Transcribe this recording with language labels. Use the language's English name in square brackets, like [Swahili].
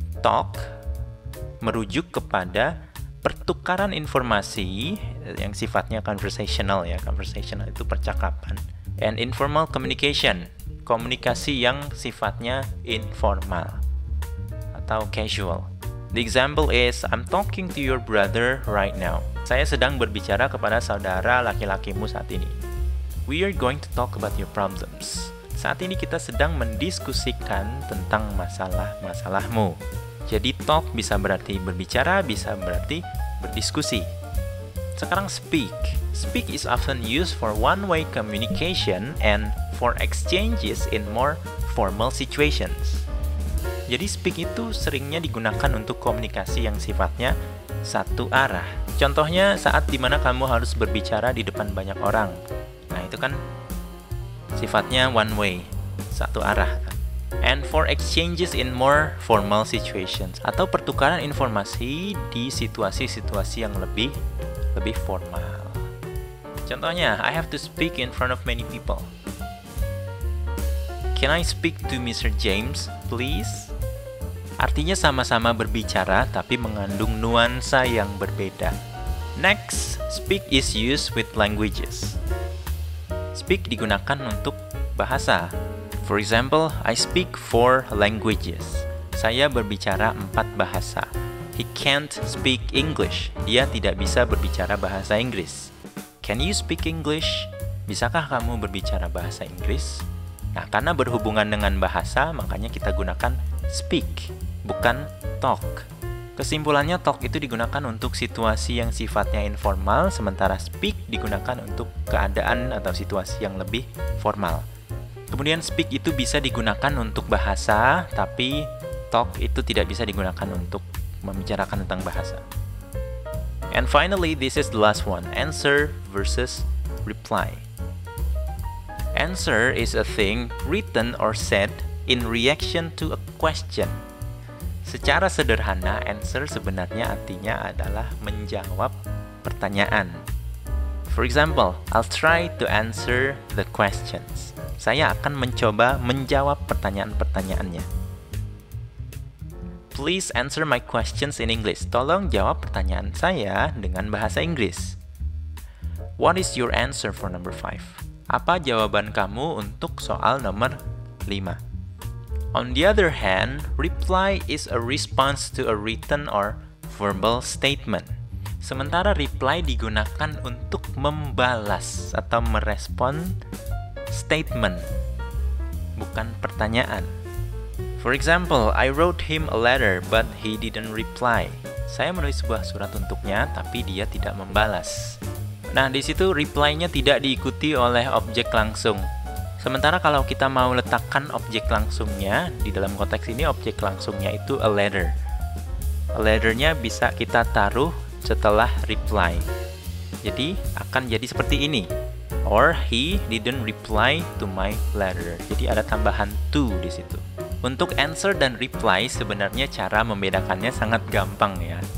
[Indonesian] Talk merujuk kepada pertukaran informasi yang sifatnya conversational, ya. Conversational itu percakapan. [English] And informal communication, [Indonesian] komunikasi yang sifatnya informal atau casual. [English] The example is, I'm talking to your brother right now. [Indonesian] Saya sedang berbicara kepada saudara laki-lakimu saat ini. [English] We are going to talk about your problems. [Indonesian] Saat ini kita sedang mendiskusikan tentang masalah-masalahmu. Jadi talk bisa berarti berbicara, bisa berarti berdiskusi. Sekarang speak. [English] Speak is often used for one-way communication and for exchanges in more formal situations. [Indonesian] Jadi speak itu seringnya digunakan untuk komunikasi yang sifatnya satu arah. Contohnya saat dimana kamu harus berbicara di depan banyak orang. Nah itu kan sifatnya one way, satu arah. [English] And for exchanges in more formal situations, [Indonesian] atau pertukaran informasi di situasi-situasi yang lebih formal. [English] Contohnya, I have to speak in front of many people. Can I speak to Mr. James, please? [Indonesian] Artinya sama-sama berbicara tapi mengandung nuansa yang berbeda. [English] Next, speak is used with languages. [Indonesian] Speak digunakan untuk bahasa. [English] For example, I speak 4 languages. [Indonesian] Saya berbicara 4 bahasa. [English] He can't speak English. [Indonesian] Dia tidak bisa berbicara bahasa Inggris. [English] Can you speak English? [Indonesian] Bisakah kamu berbicara bahasa Inggris? Nah, karena berhubungan dengan bahasa, makanya kita gunakan speak, bukan talk. Kesimpulannya, talk itu digunakan untuk situasi yang sifatnya informal, sementara speak digunakan untuk keadaan atau situasi yang lebih formal. Kemudian speak itu bisa digunakan untuk bahasa, tapi talk itu tidak bisa digunakan untuk membicarakan tentang bahasa. [English] And finally, this is the last one, answer versus reply. Answer is a thing written or said in reaction to a question. [Indonesian] Secara sederhana, answer sebenarnya artinya adalah menjawab pertanyaan. [English] For example, I'll try to answer the questions. [Indonesian] Saya akan mencoba menjawab pertanyaan-pertanyaannya. [English] Please answer my questions in English. [Indonesian] Tolong jawab pertanyaan saya dengan bahasa Inggris. [English] What is your answer for number 5? [Indonesian] Apa jawaban kamu untuk soal nomor 5? [English] On the other hand, reply is a response to a written or verbal statement. [Indonesian] Sementara reply digunakan untuk membalas atau merespon statement, bukan pertanyaan. [English] For example, I wrote him a letter but he didn't reply. [Indonesian] Saya menulis sebuah surat untuknya tapi dia tidak membalas. Nah, di situ reply-nya tidak diikuti oleh objek langsung. Sementara kalau kita mau letakkan objek langsungnya, di dalam konteks ini objek langsungnya itu a letter. A letter-nya bisa kita taruh setelah reply. Jadi akan jadi seperti ini. [English] Or he didn't reply to my letter. [Indonesian] Jadi ada tambahan to di situ. Untuk answer dan reply sebenarnya cara membedakannya sangat gampang ya.